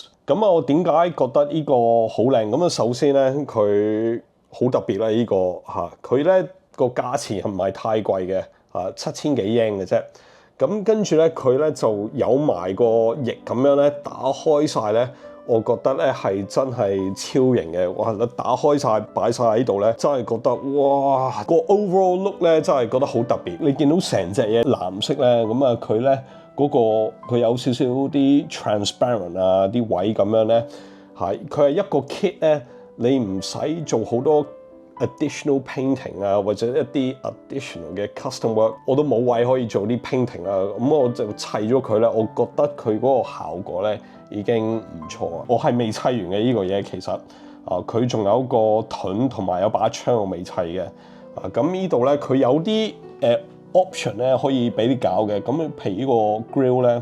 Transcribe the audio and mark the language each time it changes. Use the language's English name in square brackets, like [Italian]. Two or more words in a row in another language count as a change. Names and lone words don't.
[Cantonese] 咁啊，我點解覺得呢個好靚？咁啊，首先咧佢好特別啦，呢個佢咧個價錢唔係太貴嘅。7000幾yen嘅啫，咁跟住咧佢咧就有埋個翼咁樣咧打開晒咧，我覺得咧係真係超型嘅，哇！打開晒擺晒喺度咧，真係覺得哇個 [English] overall look [Cantonese] 咧真係覺得好特別。你見到成隻嘢藍色咧，咁啊佢咧嗰個佢有少少啲 transparent 啊啲位咁樣咧，佢係一個 kit 咧，你唔使做好多。 [English] additional painting [Cantonese] 啊，或者一啲 additional 嘅 [English] custom work， [Cantonese] 我都冇位可以做啲 painting 啊，咁我就砌咗佢咧，我覺得佢嗰個效果咧已經唔錯啊！我係未砌完嘅呢個嘢，其實佢仲有個盾同埋有把槍我未砌嘅咁呢度咧佢有啲option 咧可以俾你搞嘅，咁譬如呢個 grill 咧。